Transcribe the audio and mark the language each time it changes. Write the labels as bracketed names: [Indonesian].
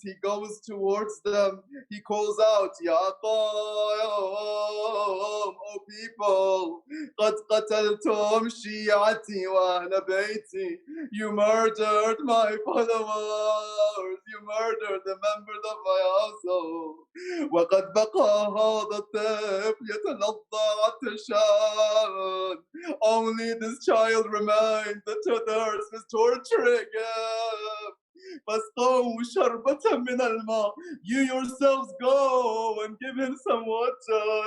[English] He goes towards them. He calls out, Ya qawm, O people, [Arabic] قد قتلتم شيعتي وأهل بيتي. [English] You murdered my followers. You murdered the members of my household. [Arabic] وقد بقى هذا الطفل يتلظى عطشان. [English] Only this child remains. The thirst is torturing him. [Arabic] فاسقوا شربة من الماء. [English] You yourselves go and give him some water.